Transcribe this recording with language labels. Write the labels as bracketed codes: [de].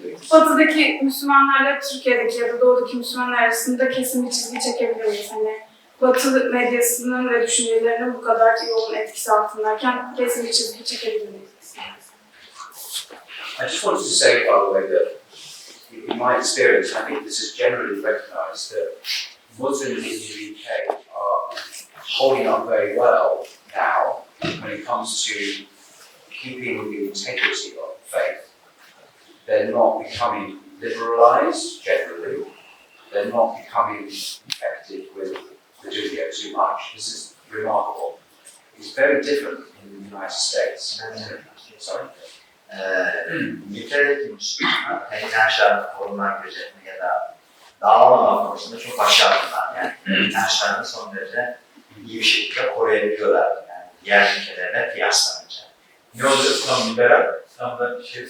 [tr] Batı'daki Müslümanlarla Türkiye'deki ya da Doğu'daki Müslümanlar arasında kesin bir çizgi çekebilir miyiz? Hani Batı medyasının ve düşüncelerinin bu kadar yoğun etkisi altındayken kesin bir çizgi çekebilir miyiz? [en] I just wanted to say, by the way, that in my experience, I think this is generally recognised that Muslims in the UK are holding up very well now when it comes to keeping with the integrity of faith. They're not becoming liberalised generally. They're not becoming infected with the dunya too much. This is remarkable. It's very different in the United States. Sorry. [tr] İngiltere'deki Müslümanlar inançlarını korumak, gözetme ya da dağılmamak konusunda çok başarılılar. Yani inançlarını son derece iyi bir şekilde koruyabiliyorlar. Yani diğer ülkelerle kıyaslanınca. Ne oluyor? Tam liberal, tam da